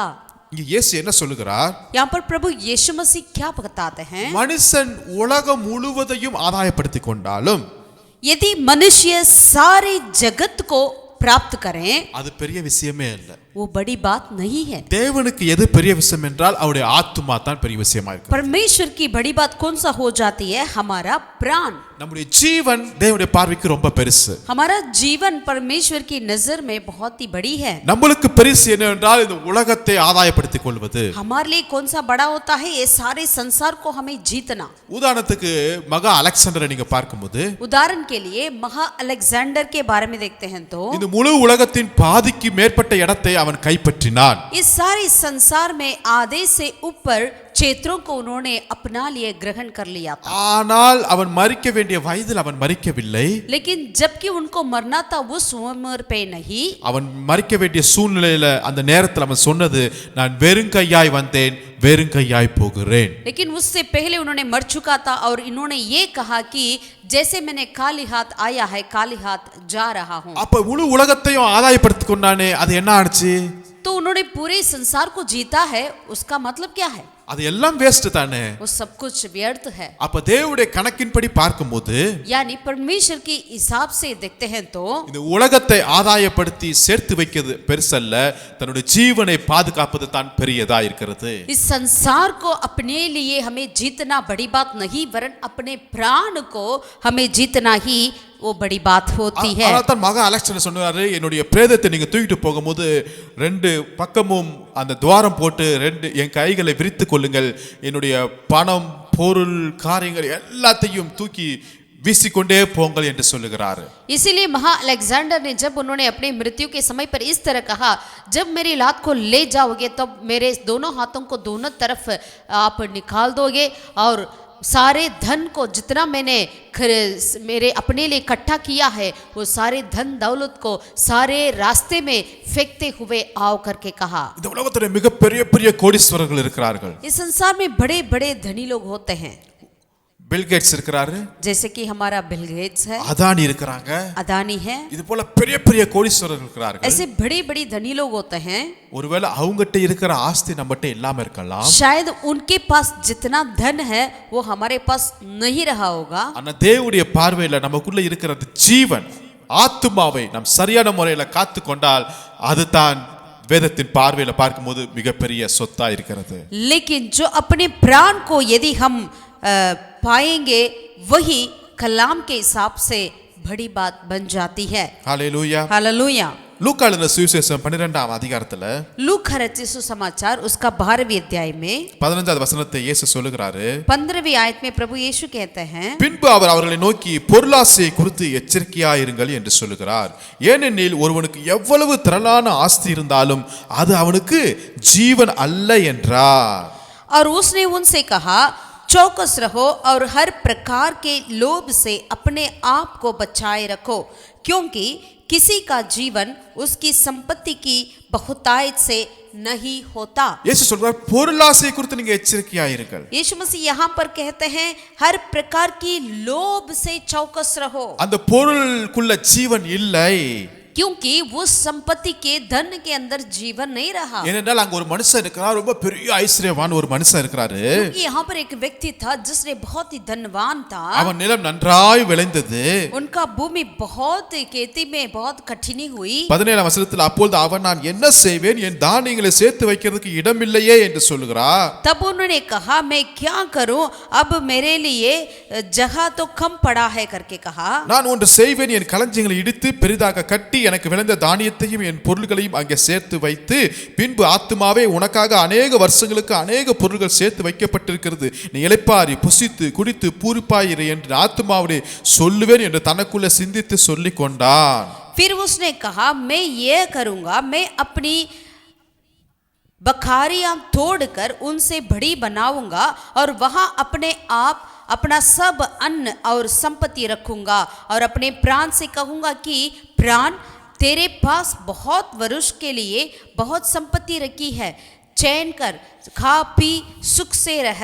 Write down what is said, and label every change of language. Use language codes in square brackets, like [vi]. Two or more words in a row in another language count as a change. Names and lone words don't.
[ta] இங்க இயேசு என்ன சொல்லுகிறார் [hi] यहाँ पर प्रभु यीशु मसीह क्या बताते हैं [ta] மனுஷன் உலகம் முழுவதையும் ஆதாயப்படுத்திக் கொண்டாலும் [hi] यदि मनुष्य सारे जगत को प्राप्त करें [ta] அது பெரிய விஷயமே இல்ல [hi] वो बड़ी बात नहीं है [ta] தேவனுக்கு எது பெரிய விஷயம் என்றால் அவருடைய ஆத்துமா தான் பெரிய விஷயமா இருக்கு [hi] परमेश्वर की बड़ी बात कौन सा हो जाती है हमारा प्राण [ta] நம்முடைய ஜீவன் தேவனுடைய பார்வைக்கு ரொம்ப பெருசு [hi] हमारा जीवन परमेश्वर की नजर में बहुत ही बड़ी है [ta] நம்மளுக்கு பெருசு என்னவென்றால் இந்த உலகத்தை ஆதாயப்படுத்திக் கொள்வது [hi] हमारे लिए कौन सा बड़ा होता है ये सारे संसार को हमें जीतना [ta] உதாரணத்துக்கு மகா அலெக்சாண்டரை நீங்க பார்க்கும்போது [hi] उदाहरण के लिए महा अलेक्जेंडर के बारे में देखते हैं तो [ta] இந்த முழு உலகத்தின் பாதிக்கு மேற்பட்ட இடத்தை அவன் கைப்பற்றினான் [hi] इस सारे संसार में आधे से ऊपर क्षेत्रों को उन्होंने अपना लिए ग्रहण कर लिया था [ta] ஆனால் அவன் மரிக்க வேண்டிய வயதில் அவன் மரிக்கவில்லை [hi] लेकिन जबकि उनको मरना था उस उम्र पे नहीं [ta] அவன் மரிக்க வேண்டிய சூழ்நிலையில அந்த நேரத்தில் அவன் சொன்னது நான் வெறுங்கையாய் வந்தேன் வெறுங்கையாய் போகிறேன் [hi] लेकिन उससे पहले उन्होंने मर चुका था और इन्होंने ये कहा कि जैसे मैंने खाली हाथ आया है खाली हाथ जा रहा हूँ [ta] அப்ப முழு உலகத்தையும் ஆதாயப்படுத்திக் கொண்டானே அது என்ன ஆச்சு [hi] तो उन्होंने पूरे संसार को जीता है उसका मतलब क्या है [ta] அது எல்லாம் வேஸ்ட் தானே [hi] वो सब कुछ व्यर्थ है [ta] அப்ப தேவனுடைய கணக்கின்படி பார்க்கும்போது [hi] यानी परमेश्वर के हिसाब से देखते हैं तो [ta] இந்த உலகத்தை ஆதாயப்படுத்தி சேர்த்து வைக்கிறது பெருசல்ல தன்னுடைய ஜீவனை பாதுகாப்பது தான் பெரியதா இருக்கிறது [hi] इस संसार को अपने लिए हमें जीतना बड़ी बात नहीं वरन अपने प्राण को हमें जीतना ही वो बड़ी बात होती है [ta] அதான் மகா அலெக்சாண்டர் சொன்னாரு என்னுடைய பிரேதத்தை நீங்க தூக்கிட்டு போகும்போது ரெண்டு பக்கமும் அந்த துவாரம் போட்டு என் கைகளை விரித்து கொள்ளுங்கள் என்னுடைய பணம் பொருள் காரியங்கள் எல்லாத்தையும் தூக்கி வீசிக்கொண்டே போங்கள் என்று சொல்லுகிறார் [hi] इसीलिए महा अलेक्जेंडर ने जब उन्होंने अपने मृत्यु के समय पर इस तरह कहा जब मेरी लात को ले जाओगे तब मेरे दोनों हाथों को दोनों तरफ आप निकाल दोगे और सारे धन को जितना मैंने मेरे अपने लिए इकट्ठा किया है वो सारे धन दौलत को सारे रास्ते में फेंकते हुए आओ करके कहा [ta] இந்த உலகத்துல மிகப்பெரிய பெரிய கோடீஸ்வரர்கள் இருக்கிறார்கள் [hi] इस संसार में बड़े बड़े धनी लोग होते हैं [ta] பில் கேட்ஸ் இருக்கிறாரு [hi] जैसे कि हमारा बिल गेट्स है [ta] அதானி இருக்கிறாங்க [hi] अदानी है [ta] இது போல பெரிய பெரிய கோடீஸ்வரர்கள் இருக்கிறார்கள் [hi] ऐसे बड़े बड़े धनी लोग होते हैं [ta] ஒருவேளை அவங்ககிட்ட இருக்கிற ஆஸ்தி நம்மகிட்ட இல்லாம இருக்கலாம் [hi] शायद उनके पास जितना धन है वो हमारे पास नहीं रहा होगा [ta] ஆனா தேவனுடைய பார்வையில நமக்குள்ள இருக்கிற ஜீவன் ஆத்துமாவை நாம் சரியான முறையில காத்து கொண்டால் அதுதான் வேதத்தின் பார்வையில பார்க்கும்போது மிகப்பெரிய சொத்தா இருக்கிறது [hi] लेकिन जो अपने प्राण को यदि हम पाएंगे वही कलाम के हिसाब से बड़ी बात बन जाती है [ta] ஹல்லேலூயா [hi] हालेलुया [ta] லூக்கா எழுதின சுவிசேஷம் 12ஆம் அதிகாரத்துல [hi] लूका रचित सुसमाचार उसका 12वें अध्याय में [ta] 15வது வசனத்தை இயேசு சொல்லுகிறாரு [hi] 15वीं आयत में प्रभु यीशु कहते हैं [ta] பின்பு அவர் அவர்களை நோக்கி பொருளாசையை குறித்து எச்சரிக்கையாயிருங்கள் என்று சொல்லுகிறார் ஏனெனில் ஒருவனுக்கு எவ்வளவு திரளான ஆஸ்தி இருந்தாலும் அது அவனுக்கு ஜீவன் அல்ல என்றார் [hi] और उसने उनसे कहा चौकस रहो और हर प्रकार के लोभ से अपने आप को बचाए रखो, क्योंकि किसी का जीवन उसकी संपत्ति की बहुतायत से नहीं होता। [ta] இயேசு சொல்றார் பொருளாசை குறித்து நீங்க எச்சரிக்கையாயிருங்கள். [hi] यीशु मसीह यहाँ पर कहते हैं हर प्रकार की लोभ से चौकस रहो, [ta] அந்த பொருளுக்குள்ள ஜீவன் இல்லை. [hi] क्योंकि उस संपत्ति के धन के अंदर जीवन नहीं रहा। [ta] ஏனென்றால் அங்க ஒரு மனுஷன் இருக்கிறார், ரொம்ப பெரிய ஐஸ்வர்யவான் ஒரு மனுஷன் இருக்கிறாரு. [hi] क्योंकि यहाँ पर एक व्यक्ति था जिसने बहुत ही धनवान था। [ta] அவன் நிலம் நன்றாய் விளைந்தது. [hi] उनका भूमि बहुत खेती में बहुत कठिनी हुई। [ta] 17 வசனத்தில் அப்பொழுது அவன் நான் என்ன செய்வேன், என் தானியங்களை சேர்த்து வைக்கிறதுக்கு இடமில்லையே என்று சொல்லுகிறார். [hi] तब उन्होंने कहा मैं क्या करूं, अब मेरे लिए जगह तो कम पड़ा है करके कहा। [ta] நான் ஒன்று செய்வேன், என் களஞ்சியங்களை இடித்து பெரிதாக கட்டி எனக்கு விளைந்த தானியத்தையும் என் பொருள்களையும் அங்கே சேர்த்து வைத்து பின்பு ஆத்துமாவே உனக்காக அநேக வருஷங்களுக்கு அநேக பொருள்கள் சேர்த்து வைக்கப்பட்டிருக்கிறது, நீ இளைப்பாரி புசித்து குடித்து பூரிப்பாயிரு என்று ஆத்துமாவுடைய சொல்லுவேன் என்று தனக்குள்ள சிந்தித்து சொல்லிக் கொண்டான். [hi] फिर उसने कहा मैं ये करूंगा, मैं अपनी बखारियां तोड़कर उनसे बड़ी बनाऊंगा और वहां अपने आप अपना सब अन्न और संपत्ति रखूंगा और अपने प्राण से कहूंगा कि प्राण तेरे पास बहुत वर्ष के लिए बहुत संपत्ति रखी है, चैन कर खा पी सुख से रह।